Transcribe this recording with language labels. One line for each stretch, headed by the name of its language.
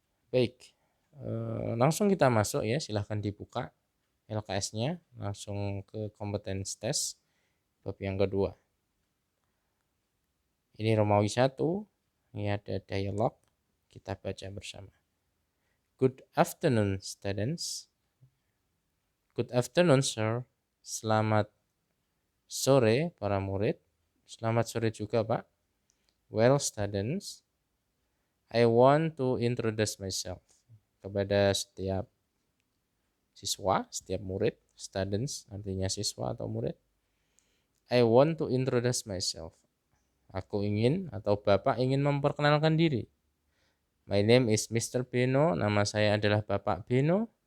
Indonesian: Baik, langsung kita masuk ya, silahkan dibuka LKS-nya, langsung ke competence test, bab yang kedua. Ini Romawi 1, ini ada dialog, kita baca bersama.
English: Good afternoon, students. Good afternoon, sir.
Indonesian: Selamat sore, para murid. Selamat sore juga, Pak.
English: Well, students, I want to introduce myself.
Indonesian: Kepada setiap siswa, setiap murid, students artinya siswa atau murid.
English: I want to introduce myself.
Indonesian: Aku ingin atau Bapak ingin memperkenalkan diri.
English: My name is Mr. Beno.
Indonesian: Nama saya adalah Bapak Beno.